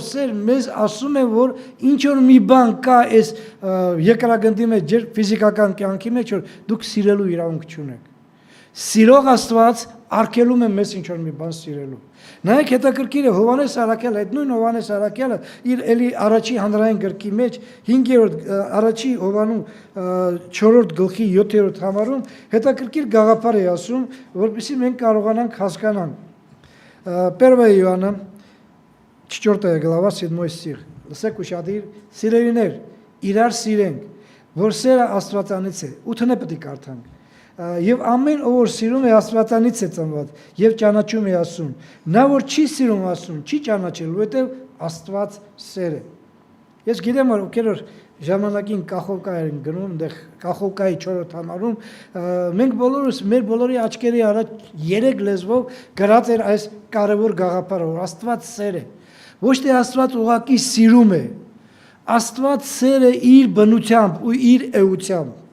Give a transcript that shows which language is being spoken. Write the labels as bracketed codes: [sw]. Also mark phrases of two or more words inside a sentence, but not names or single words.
[hy] սեր, մեզ ասում է, որ ինչ որ մի բան կա այս երկրագնդի մեջ, ֆիզիկական կյանքի մեջ, որ դուք սիրելու իրավունք չունեք։ Սիրող Աստված արգելում է մեզ ինչ-որ մի բան սիրելու։ Նայեք հետաքրքիր է Հովանես Արաքյալը, այդ նույն Հովանես Արաքյալը իր էլի առաջի հանրային գրքի մեջ 5-րդ առաջի Հովանու 4-րդ գլխի 7-րդ համարում հետաքրքիր գաղափար է ասում, որպեսզի մենք կարողանանք հասկանալ։ [ru] 1 Иоанна 4 глава 7 стих։ [hy] Լսեք ուշադիր, սիրելիներ, իրար սիրենք, որ սերը Աստվածանից է։ 8-ն է պետք է կարդանք։ Եվ ամեն ով որ սիրում է Աստվածանից է ծնված եւ ճանաչում է Աստծուն։ Նա որ չի սիրում Աստծուն, չի ճանաչել, որովհետեւ Աստված սեր է։ Ես գիտեմ, որ ովքեր ժամանակին Կախովկա են գնում, այնտեղ Կախովկայի 4-րդ համարում, մենք բոլորս մեր բոլորի աչքերի առաջ 3 լեզվով գրած էր այս կարևոր գաղափարը, որ Աստված սեր է։ Ոչ թե Աստված ուղղակի սիրում է, Աստված սեր է իր բնությամբ ու իր էությամբ։